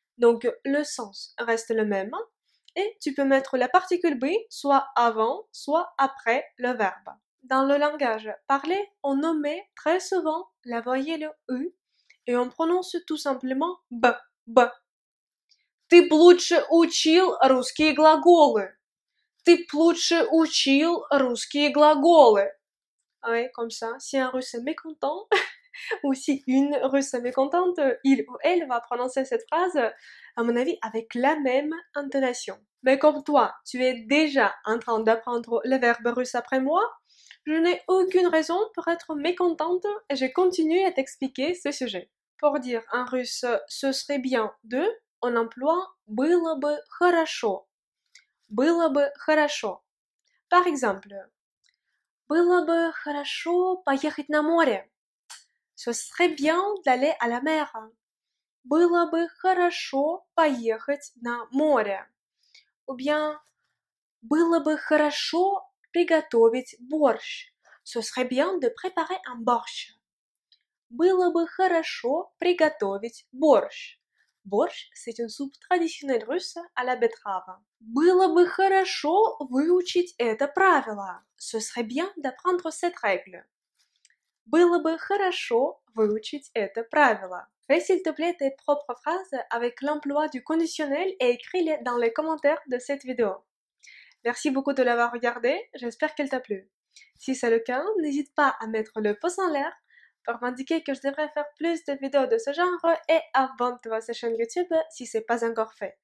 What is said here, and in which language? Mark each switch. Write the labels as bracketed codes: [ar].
[fr] Donc, le sens reste le même et tu peux mettre la particule be soit avant, soit après le verbe. Dans le langage parlé, on omet très souvent la voyelle U et on prononce tout simplement B, B. [ru] Ты б лучше учил русские глаголы. Ты б лучше учил русские глаголы. [fr] Ouais, comme ça, si un russe est mécontent, ou si une russe est mécontente, il ou elle va prononcer cette phrase, à mon avis, avec la même intonation. Mais comme toi, tu es déjà en train d'apprendre le verbe russe après moi, je n'ai aucune raison pour être mécontente et je continue à t'expliquer ce sujet. Pour dire en russe « ce serait bien de », on emploie « [ru] было бы хорошо ». Было бы хорошо. [fr] Par exemple, [ru] было бы хорошо поехать на море. [fr] Ce serait bien d'aller à la mer. [ru] Было бы хорошо поехать на море. [fr] Ou bien, [ru] было бы хорошо приготовить борщ. [fr] Ce serait bien de préparer un борщ. [ru] Было бы хорошо приготовить борщ. [fr] Борщ, c'est une soupe traditionnelle russe à la betterave. [ru] Было бы хорошо выучить это правило. [fr] Ce serait bien d'apprendre cette règle. [ru] Было бы хорошо выучить это правило. [fr] Fais s'il te plaît tes propres phrases avec l'emploi du conditionnel et écris-les dans les commentaires de cette vidéo. Merci beaucoup de l'avoir regardé, j'espère qu'elle t'a plu. Si c'est le cas, n'hésite pas à mettre le pouce en l'air pour m'indiquer que je devrais faire plus de vidéos de ce genre et abonne-toi à cette chaîne YouTube si ce n'est pas encore fait.